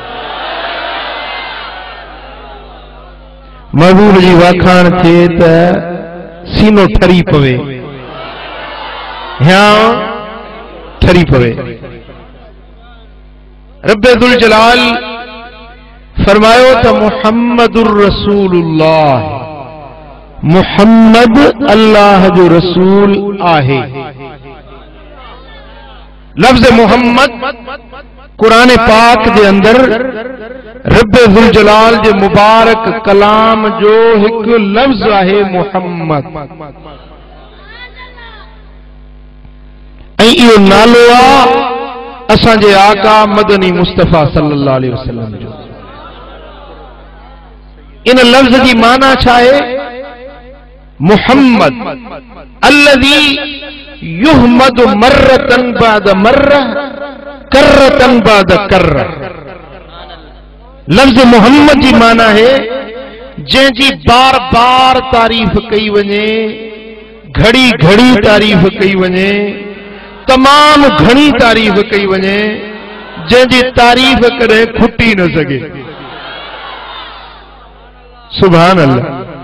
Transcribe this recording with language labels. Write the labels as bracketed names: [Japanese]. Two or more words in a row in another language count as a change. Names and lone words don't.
[Sindhi] महबूब जी वाखाण थिए त सीनो ठरी पवे, ह्या ठरी पवे। रब्बे ज़ुल जलाल फरमायो त [Arabic] محمد رسول الله, [Sindhi] मुहम्मद अल्लाह जो रसूल आहे। लफ्ज़ मुहम्मद कुरान पाक जे अंदर रब्बे ज़ुल जलाल जे मुबारक कलाम जो एक लफ्ज़ आहे मुहम्मद। ऐं इहो नालो आहे असांजे आका मदनी मुस्तफ़ा [Arabic] صلى الله عليه وسلم [Sindhi] जो। इन लफ्ज़ जी माना छा आहे? [Arabic] محمد الذي يحمد مرة بعد مرة كرة بعد كرة. [Sindhi] लफ्ज़ मुहम्मद जी माना है जंहिंजी बार बार तारीफ़ कई वञे, घड़ी घड़ी तारीफ़ कई वञे, तमाम घणी तारीफ़ कई वञे, जंहिंजी तारीफ़ कॾहिं खुटी न सके। [Arabic] سبحان الله.